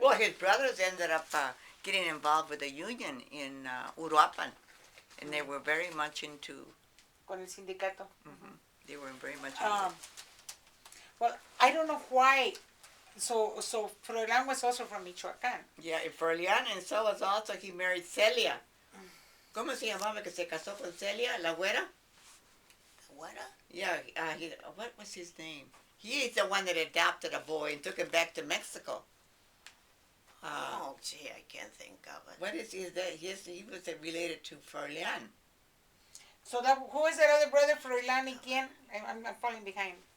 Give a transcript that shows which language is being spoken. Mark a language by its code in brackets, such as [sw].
[en] Well, his brothers ended up getting involved with the union in Uruapan. And they were very much into, [es] Con el sindicato. [en] they were very much into Well, I don't know why. So Fräulein was also from Michoacán. Yeah, and Furlian, and so was also, he married Celia. [es] ¿Cómo se llamaba que se casó con Celia? ¿La güera? [en] What? Yeah, what was his name? He is the one that adopted a boy and took him back to Mexico. Oh, gee, I can't think of it. What is that? He was related to Furlian. So that who is that other brother? Froilán [es] y quién? [en] I'm falling behind.